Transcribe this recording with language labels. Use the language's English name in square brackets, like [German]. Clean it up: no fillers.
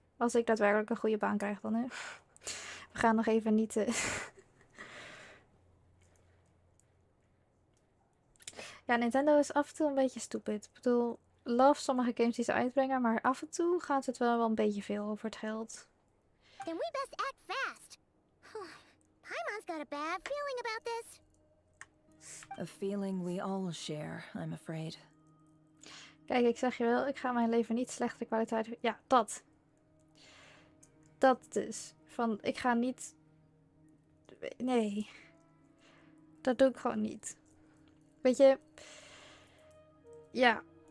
[Dutch] Als ik daadwerkelijk een goede baan krijg dan, hè. We gaan nog even niet... Ja, Nintendo is af en toe een beetje stupid. Ik bedoel, love sommige games die ze uitbrengen, maar af en toe gaat het wel een beetje veel over het geld. [English] Then we best act fast. Paimon's got a bad feeling about this. A feeling we all share, I'm afraid. [Dutch] Kijk, ik zeg je wel, ik ga mijn leven niet slechte kwaliteit... Ja, dat. Dat dus. Van, ik ga niet... Nee. Dat doe ik gewoon niet. Weet je... Ja.